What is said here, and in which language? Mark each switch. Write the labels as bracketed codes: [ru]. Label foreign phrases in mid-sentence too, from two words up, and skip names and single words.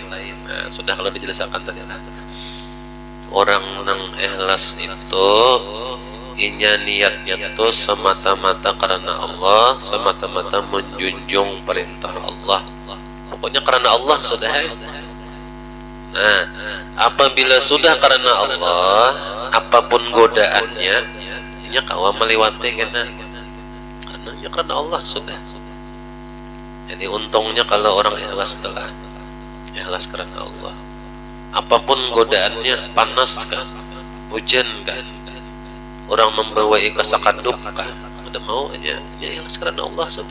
[id] Nah, sudah kalau dijelaskan tadi. Orang yang ikhlas itu inya niatnya tuh semata-mata karena Allah, semata-mata menjunjung perintah Allah. Pokoknya karena Allah sudah. Nah, apabila sudah karena Allah, [bjn] apapun godaannya, inya kawa melewati karena Allah sudah. [id] Jadi untungnya kalau orang ikhlas telah ikhlas karena Allah. Apapun godaannya, panas kah, hujan kah, orang membawa kasakaduk kah, udah mau aja ikhlas karena Allah sudah.